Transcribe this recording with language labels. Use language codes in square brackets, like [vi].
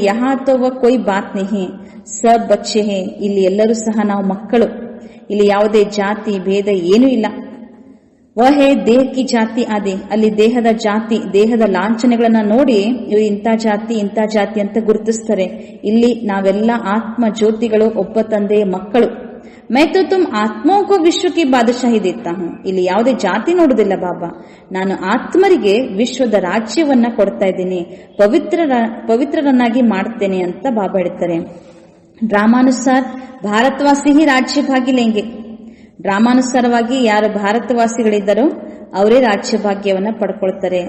[hi] ಯಹಾ ತೋವ ಕೊಯ್ ಬಾತ್ ನಹಿ, ಸಬ್ ಬಚ್ಚೆ ಹೇ. [kn] ಇಲ್ಲಿ ಎಲ್ಲರೂ ಸಹ ನಾವು ಮಕ್ಕಳು, ಇಲ್ಲಿ ಯಾವುದೇ ಜಾತಿ ಭೇದ ಏನೂ ಇಲ್ಲ. [hi] ವಹೇ ದೇಹ ಕಿ ಜಾತಿ ಆದೆ. [kn] ಅಲ್ಲಿ ದೇಹದ ಜಾತಿ, ದೇಹದ ಲಾಂಛನೆಗಳನ್ನ ನೋಡಿ ಇವು ಇಂಥ ಜಾತಿ ಅಂತ ಗುರುತಿಸ್ತಾರೆ. ಇಲ್ಲಿ ನಾವೆಲ್ಲ ಆತ್ಮ ಜ್ಯೋತಿಗಳು, ಒಬ್ಬ ತಂದೆಯ ಮಕ್ಕಳು. [hi] मैं तो तुम आत्माओं को विಶ್ವ की बादशाही देता हूँ. [kn] ಇಲ್ಲಿ ಯಾವುದೇ ಜಾತಿ ನೋಡುದಿಲ್ಲ ಬಾಬಾ. ನಾನು ಆತ್ಮರಿಗೆ ವಿಶ್ವದ ರಾಜ್ಯವನ್ನ ಕೊಡ್ತಾ ಇದ್ದೀನಿ, ಪವಿತ್ರರನ್ನಾಗಿ ಮಾಡ್ತೇನೆ ಅಂತ ಬಾಬಾ ಹೇಳ್ತಾರೆ. [hi] ಡ್ರಾಮಾನುಸಾರ ಭಾರತವಾಸಿ ಹಿ ರಾಜ್ಯ ಭಾಗ್ಯ ಲೇಂಗೆ. [kn] ಡ್ರಾಮಾನುಸಾರವಾಗಿ ಯಾರು ಭಾರತವಾಸಿಗಳಿದ್ದಾರೋ ಅವರೇ ರಾಜ್ಯ ಭಾಗ್ಯವನ್ನ ಪಡ್ಕೊಳ್ತಾರೆ.